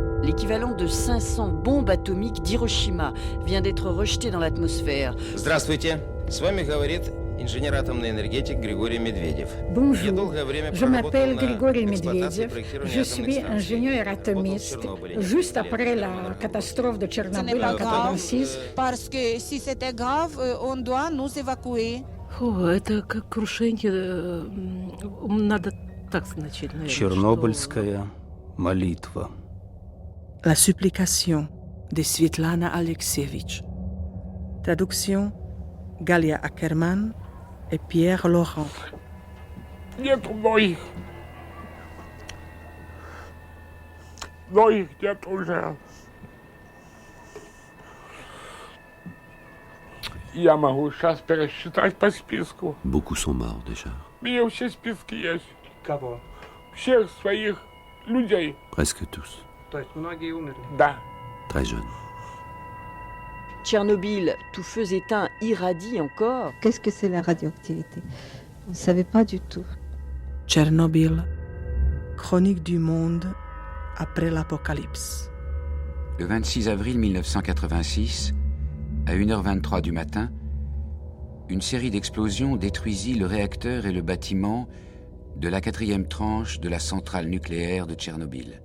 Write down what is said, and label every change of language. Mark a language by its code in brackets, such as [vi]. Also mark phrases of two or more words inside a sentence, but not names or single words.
[fr] l'équivalent de 500 bombes atomiques d'Hiroshima, vient d'être rejeté dans l'atmosphère. [ru] Здравствуйте, с вами говорит инженер атомный энергетик Григорий Медведев. [fr] Bonjour, je m'appelle Grigori Medvedev, je suis ingénieur atomiste. Juste après la catastrophe de Tchernobyl en 1986, parce que si c'était grave, on doit nous évacuer. [ru] Это как крушение, надо так значить, наверное. Чернобыльская молитва. [fr] La supplication de Svetlana Alexievitch. Traduction Galia Ackerman et Pierre Laurent. [ru] Нету многих. Многих нет уже. Я могу сейчас пересчитать по списку. [fr] Beaucoup sont morts déjà. [ru] У меня все списки есть. Кого? Всех своих людей. [fr] Presque tous. [ru] То есть многие умерли? Да. [fr] Très jeunes. Tchernobyl, tout feu éteint, irradie encore. Qu'est-ce que c'est la radioactivité? On ne savait pas du tout. Tchernobyl, chronique du monde après l'apocalypse. Le 26 avril 1986, à 1h23 du matin, une série d'explosions détruisit le réacteur et le bâtiment de la 4e tranche de la centrale nucléaire de Tchernobyl.